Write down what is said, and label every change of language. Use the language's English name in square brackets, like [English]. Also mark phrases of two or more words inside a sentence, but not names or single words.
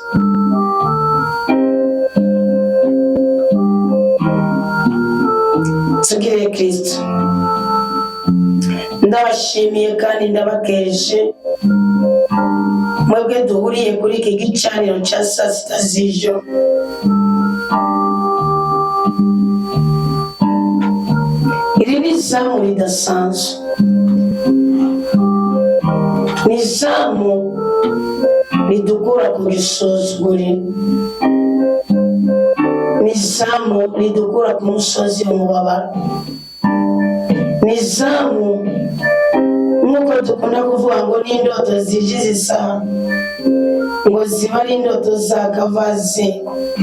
[Rundi] Tugire Kristo. Ndabashimiye kandi ndabakeje mwebwe duhuriye kuri iki gicaniro ca sasita z'ijoro. Iri ni izamu ridasanzwe, ni izamu ridukura ku gisuzuguriro, ni izamu ridukura ku musozi w'umubabaro, ni izamu nk'uko dukunda kuvuga ngo n'indoto zije zisa ngo ziba ari indoto za kavazingo.